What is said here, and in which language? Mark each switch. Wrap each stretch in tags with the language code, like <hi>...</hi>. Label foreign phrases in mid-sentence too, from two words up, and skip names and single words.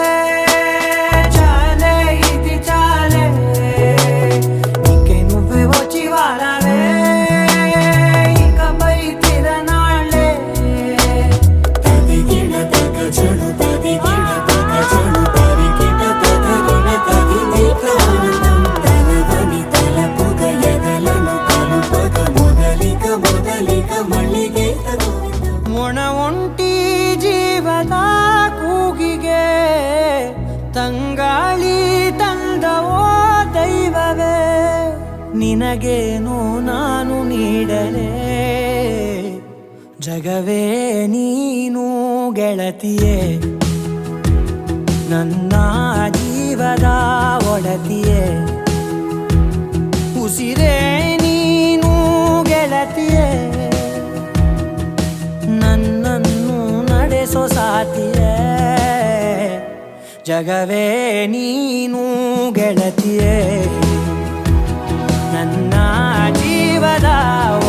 <te>చాలే ఇది చాలే నీకే నువ్వే వచ్చి వాళ్ళవే ఇకపై తిరనాళ్ళే తదిగిన తగ చెడు తదిగిన తగ చెడు తరికిట తదరిన తదిగిట ఆనందం తలవని తలపుగ ఎదలను కలుపగ మొదలిక మళ్ళిగే</te> <kn>ಒಣ ಒಂಟಿ ಜೀವದ ಕೂಗಿಗೆ ತಂಗಾಳಿ ತಂದವೋ ದೈವವೇ ನಿನಗೇನು ನಾನು ನೀಡಲೇ ಜಗವೇ ನೀನು ಗೆಳತಿಯೇ ನನ್ನ ಜೀವದ ಒಡತಿಯೇ ಉಸಿರೇ ನೀನು ಗೆಳತಿಯೇ ನನ್ನನ್ನು ನಡೆಸೋ ಸಾತಿಯೇ ಜಗವೇ ನೀನು ಗೆಳತಿಯೇ ನನ್ನ ಜೀವದ</kn>